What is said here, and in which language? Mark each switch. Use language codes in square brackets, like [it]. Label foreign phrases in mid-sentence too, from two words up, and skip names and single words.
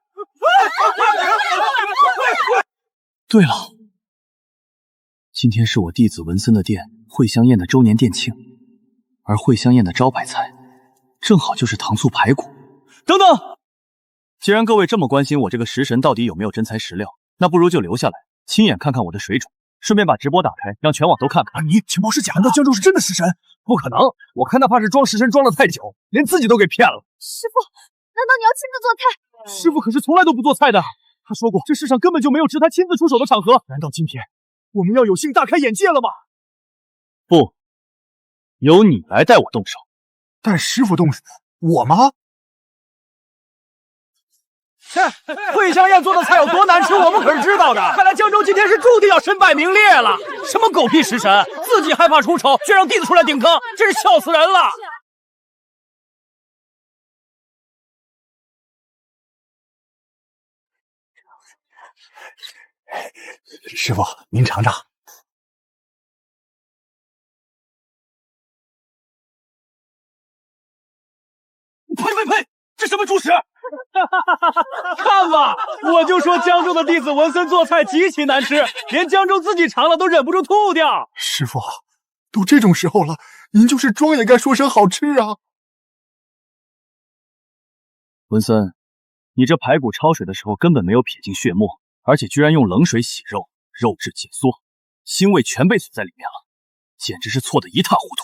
[zh] 對了，今天是我弟子文森的店會香宴的周年店慶，而會香宴的招牌菜正好就是糖醋排骨。等等，既然各位這麼關心我這個食神到底有沒有真材實料，那不如就留下來，親眼看看我的水準，順便把直播打開，讓全網都看看。你情報是假的？難道江州是真的食神？不可能，我看他怕是裝食神裝了太久，連自己都給騙了。師傅，難道你要親自做菜？師傅可是從來都不做菜的，他說過這世上根本就沒有值他親自出手的場合。難道今天我們要有幸大開眼界了嗎？不，由你來帶我動手。帶師傅動手？我嗎？會香宴做的菜有多難吃，我們可是知道的。看來江州今天是注定要身敗名裂了。什麼狗屁食神，自己害怕出醜，卻讓弟子出來頂坑，真是笑死人了。師傅，您嘗嘗。呸！這什麼豬食？看吧，我就說江州的弟子文森做菜極其難吃，連江州自己嘗了都忍不住吐掉。師傅，都這種時候了，您就是裝也該說聲好吃啊。文森，你這排骨焯水的時候根本沒有撇進血沫，而且居然用冷水洗肉，肉質緊縮，腥味全被損在裡面了，簡直是錯得一塌糊塗。